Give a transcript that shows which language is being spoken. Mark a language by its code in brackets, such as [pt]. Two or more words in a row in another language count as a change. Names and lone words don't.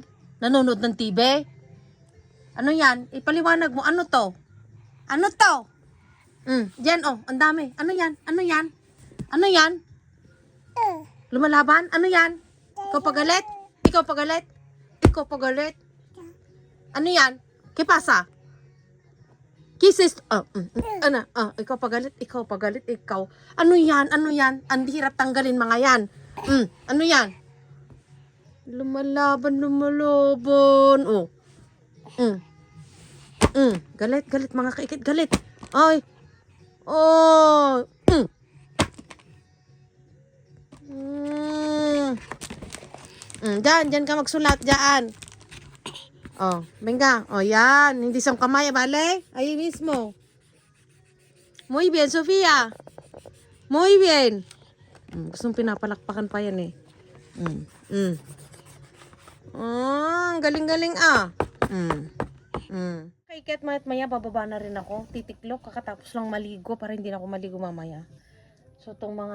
[tl] Nanonood ng TV. Ano yan? Ipaliwanag mo. Ano to? Ano to? Diyan, oh. Ang dami. Ano yan? Ano yan? Ano yan? Lumalaban? Ano yan? Ikaw pagalit? Ikaw pagalit? Ikaw pagalit? Ano yan? [es] ¿Qué pasa? [en] Kisses. [tl] Ano? Ikaw pagalit? Ikaw pagalit? Ikaw. Ano yan? Ano yan? Ang hirap tanggalin mga yan. Ano yan? Lumalaban, lumalaban. Oh. Galit, galit mga kaikit. Galit. Ay. Oh. Diyan ka magsulat, diyan. [es] Oh, venga. [tl] Oh, yan. Hindi sa kamay, [es] vale? Ahí mismo. Muy bien, Sofía. Muy bien. [tl] Gustong pinapalakpakan pa yan eh. Galing-galing ah. Kaiket maya bababa na rin ako. Titiklop, kakatapos lang maligo para hindi na ako maligo mamaya. So, itong mga...